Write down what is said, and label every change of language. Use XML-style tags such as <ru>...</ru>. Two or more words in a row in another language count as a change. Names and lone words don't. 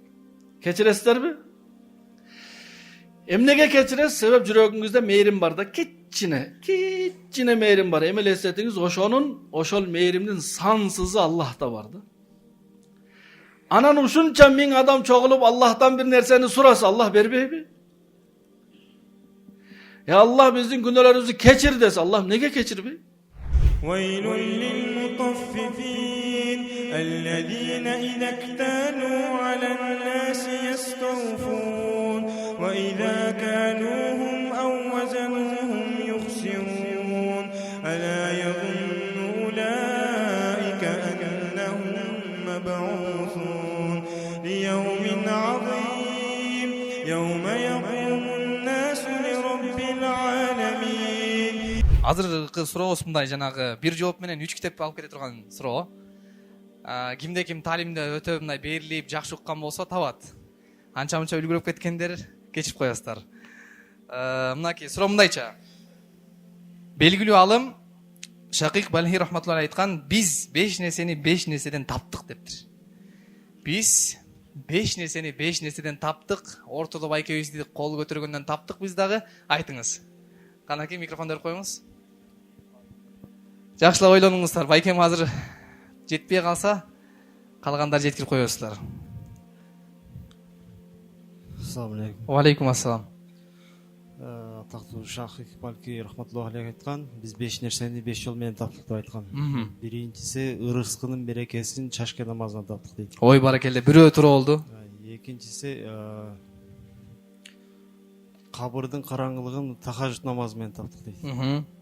<ky>Кечиресиздерби? Эмнеге кечиресиз? Себеп жүрөгүңүздө мээрим бар да, кичине мээрим бар. Эми элестетиңиз, ошол мээримдин сансызы Аллахта бар да. Анан ушунча 1000 адам чогулуп Аллахтан бир нерсени сураса, Аллах бербейби?</ky> <ar>يا الله</ar> <ky>бизим гүнахларыбызды кечир десе, Аллах неге кечирби?</ky> <ar>وَيْلٌ لِلْمُطَفِّفِينَ الَّذ۪ينَ اِذَا اكْتَالُوا عَلَى النَّاسِ يَسْتَوْفُونَ وَاِذَا كَالُوهُمْ اَوْ وَزَنُوهُمْ يُخْسِرُونَ أَلَا يَظُنُّ أُولَٰئِكَ أَنَّهُمْ مَبْعُوثُونَ لِيَوْمٍ عَظِيمٍ يَوْمَ</ar> <ky>азыркы сурообуз мындай, жанагы бир жооп менен 3 китеп алып кете турган суроо. Кимде ким таалимде өтө мындай берилип, жакшы уккан болсо табат. Анча-мынча үлгүрүп кеткендер кечирип коесуздар. Мынакей суроо мындайча. Белгилүү алым Шакик Балхи рахматуллахи айткан, биз 5 нерсени 5 нерседен таптык дептир. Биз 5 нерсени 5 нерседен таптык. Ортодо байкебизди кол көтөргөндөн таптык биз дагы. Айтыңыз. Канаки микрофон берип коюңуз. Жакшылап ойлонуңуздар. Байкем азыр жетпей калса, калгандар жеткирип коесуздар.</ky> <ar>السلام عليكم. و عليكم السلام.</ar> <ky>Атактуу Шакик Балки</ky> <ar>رحمة الله عليه</ar> <ky>айткан, биз 5 нерсени 5 жол менен таптык деп айткан. Биринчиси ырыскынын берекесин чашке намазынан таптык дейт. Ой баракелде, бирөө туру болду. Экинчиси кабырдын караңгылыгын тахажжуд намазы менен таптык дейт.</ky>